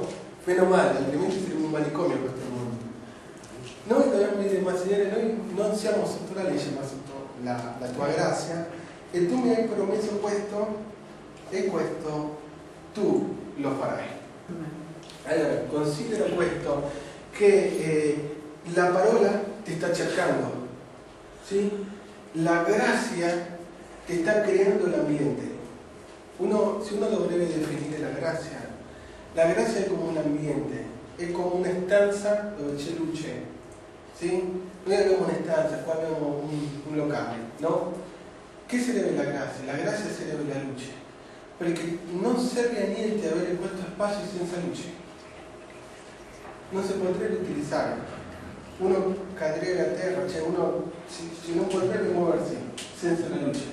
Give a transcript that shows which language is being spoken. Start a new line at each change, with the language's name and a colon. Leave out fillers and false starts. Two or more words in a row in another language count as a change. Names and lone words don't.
Italian: Meno male, altrimenti saremmo un manicomio a questo mondo. Noi dobbiamo dire: ma Signore, noi non siamo sotto la legge, ma sotto la tua grazia, e tu mi hai promesso questo, e questo tu lo farai. Allora, considera questo, che la parola ti sta cercando,
Spanish: ¿sí? La gracia te está creando el ambiente.
Italian: Si uno lo debe definire la grazia è come un ambiente, è come una stanza dove c'è luce, ¿sí? Noi abbiamo una stanza, qua abbiamo un locale, no? Che si deve la grazia? La grazia si deve alla luce, perché non serve a niente avere questo spazio senza luce, non si potrebbe utilizzare, uno cadrebbe a terra, cioè uno si non potrebbe muoversi senza la luce.